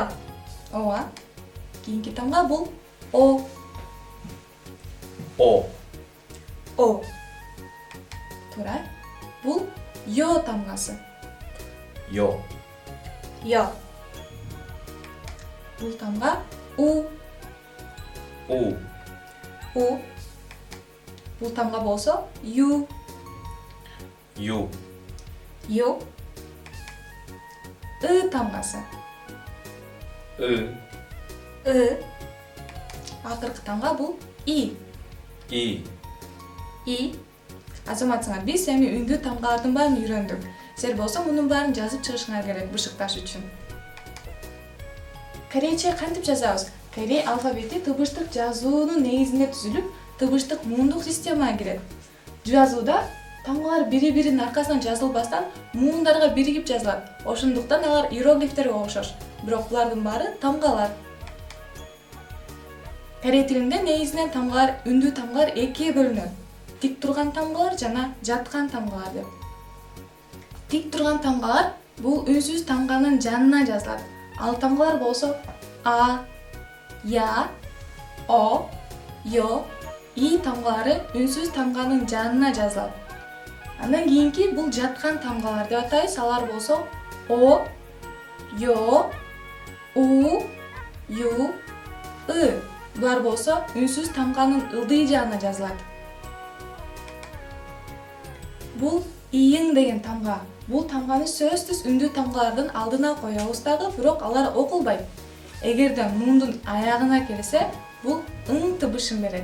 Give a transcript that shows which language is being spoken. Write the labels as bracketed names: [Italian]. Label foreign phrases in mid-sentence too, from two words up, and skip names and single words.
[Kyrgyz] Ооба. Кийинки тамга бул о. O. О. Туура. Бул yo тамгасы. Yo. Yo. Бул тамга у. U. У. Бул тамга болсо ю. U. Ю. ы тамгасы. I. I. Акыркы тамга бул и. I. И. Азаматсыңар, биз эми үндүү тамгалардын баарын үйрөндүк. Силер болсо мунун баарын жазып чыгышыңар керек бышыкташ үчүн. Корейче кантип жазабыз? Корей алфавити тыбыштык жазуунун негизинде түзүлүп, тыбыштык муундук системага кирет. Жазууда тамгалар бири-биринин аркасынан жазылбастан муундарга биригип жазылат. Ошондуктан алар иероглифтерге окшош. Бирок булардын баары тамгалар. Корей тилинде негизинен тамгалар, үндүү тамгалар экиге бөлүнөт. Тик турган тамгалар жана жаткан тамгалар деп. Тик турган тамгалар бул үнсүз тамганын жанына жазылат. Ал тамгалар болсо а, я, о, yo, и тамгалары үнсүз тамганын жанына жазылат. Андан кийинки бул жаткан тамгалар деп атайбыз. Алар болсо о, yo, у, ю, ы. Булар болсо үнсүз тамганын ылдый жагына жазылат. Бул ийиң деген тамга. Бул тамганы сөзсүз үндүү тамгалардын алдына коебуз дагы, бирок алар окулбайт. Эгерде мундун аягына келсе, бул ың тыбышын берет.